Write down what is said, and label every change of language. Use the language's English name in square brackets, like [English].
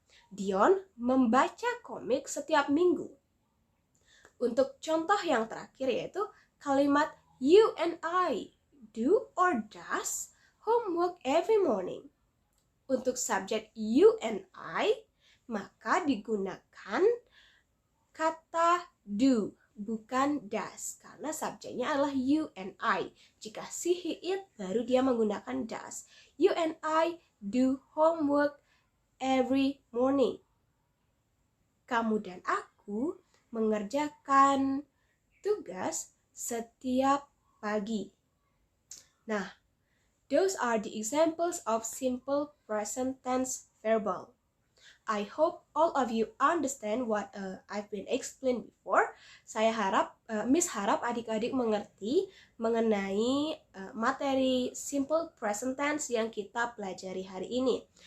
[Indonesian] Dion membaca komik setiap minggu. Untuk contoh yang terakhir yaitu kalimat [English] you and I do or does homework every morning. [Indonesian] Untuk subjek you and I, maka digunakan kata do, bukan does, karena subjeknya adalah you and I. Jika she, he, it, baru dia menggunakan does. [English] You and I do homework every morning. [Indonesian] Kamu dan aku mengerjakan tugas setiap pagi. Nah, [English] those are the examples of simple present tense verbal. I hope all of you understand what I've been explained before. [Indonesian] Miss harap adik-adik mengerti mengenai materi simple present tense yang kita pelajari hari ini.